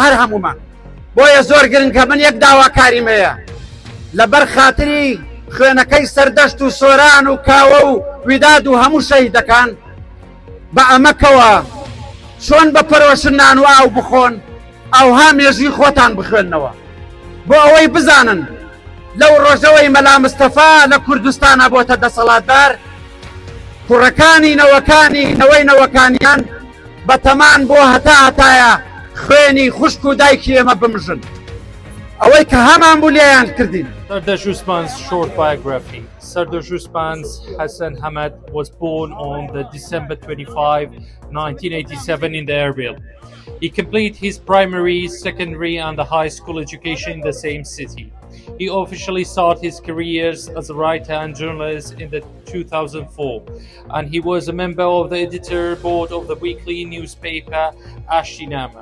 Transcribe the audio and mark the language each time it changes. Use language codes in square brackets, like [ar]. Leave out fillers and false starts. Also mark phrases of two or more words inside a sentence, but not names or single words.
[ckb] هەر هەمومان بۆیە زۆر گرنگ کە من یەک داواکاریم هەیە لەبەر خاتری خوێنەکەی سەردەشت و سۆران و کاوە و ویداد و هەموو شەهیدەکان بە ئەمەکەوە چۆن بە پەرۆشن نان و ئاو بخۆن ئەوها مێژووی خۆتان بخوێننەوە بۆ ئەوەی بزانن لەو ڕۆژەوەی مەلا مستەفا لە کوردستانە بۆتە دەسەڵاتدار کوڕەکانی نەوەی نەوەکانیان بە تەمان بۆ هەتایە خوێنی خوشک و دایکی ئێمە بمژن ئەوەی کە هەمان بوو لێیان کردین. [en] Sardash Usman's short biography. Sardash Usman's Hassan Hamad was born on the December 25, 1987 in the Erbil. He completed his primary, secondary and the high school education in the same city. He officially started his careers as a writer and journalist in the 2004, and he was a member of the editor board of the weekly newspaper Ashtinama.